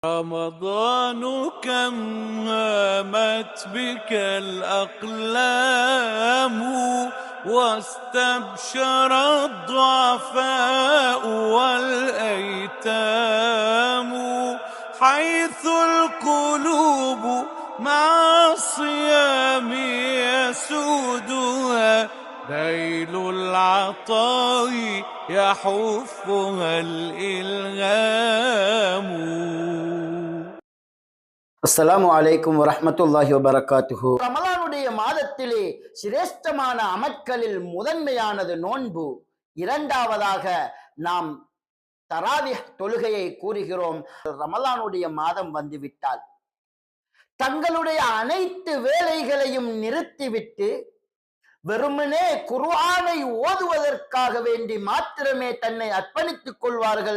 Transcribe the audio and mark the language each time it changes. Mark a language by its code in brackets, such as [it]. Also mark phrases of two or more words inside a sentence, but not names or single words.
[ar] رمضان كم هامت بك الأقلام واستبشر الضعفاء والأيتام حيث القلوب مع الصيام يسودها ذيل العطاء يحفها الإلهام. السلام عليكم ورحمة الله وبركاته. [ta] ரமலானுடைய மாதத்திலே சிரேஷ்டமான அமல்களில் முதன்மையானது நோன்பு. இரண்டாவதாக நாம் தராவிஹ் தொழுகையை கூறுகிறோம். ரமலானுடைய மாதம் வந்துவிட்டால் தங்களுடைய அனைத்து வேலைகளையும் நிறுத்திவிட்டு வெறுமனே குர்ஆனை ஓதுவதற்காக வேண்டி மாத்திரமே தன்னை அர்ப்பணித்துக் கொள்வார்கள்.